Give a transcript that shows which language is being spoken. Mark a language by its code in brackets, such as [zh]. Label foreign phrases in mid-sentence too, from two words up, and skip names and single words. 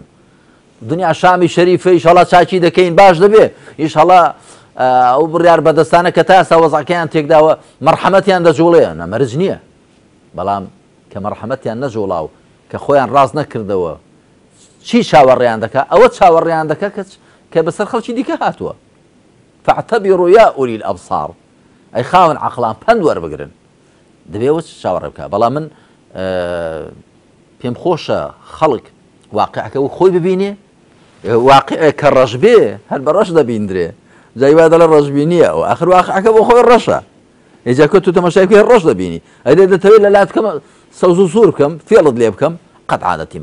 [ckb] دنیا شامی شەریفە ئیشەڵا چاکی دەکەین باش دەبێت ئیشەڵا ئەو بڕیار بەدەستانە کە تا ئێستا وەزعەکەیان تێکداوە مەرحەمەتیان دەجوڵێ نەمەرج نییە بەڵام کە مەرحەمەتیان نەجوڵاو کە خۆیان ڕاست نەکردەوە چی چاوەڕێیان دەکات ئەوە چاوەڕێیان دەکات کە بەسەر خەڵکی دیکە هاتووە [ar] فاعتبروا يا أولي الأبصار [ckb] أي خاون عقلان پند وەربگرن دەبێت چاوەڕێ بکات بەڵام من پێم خۆشە خەڵک واقعەکە و خۆی ببینێ واقع کە ڕەش بێ هەر بە ڕەش دەبیندرێ جایوا دەڵێ ڕەشبینیە و آخر واقعەکە بۆ خۆی ڕەشە ئێجا کە تو تەماشای پێ ڕەش دەبینی ئەدێ دەتەوێت لە لات بکەم سەوز و سوور بکەم فێڵت لێ بکەم قەت عادەتی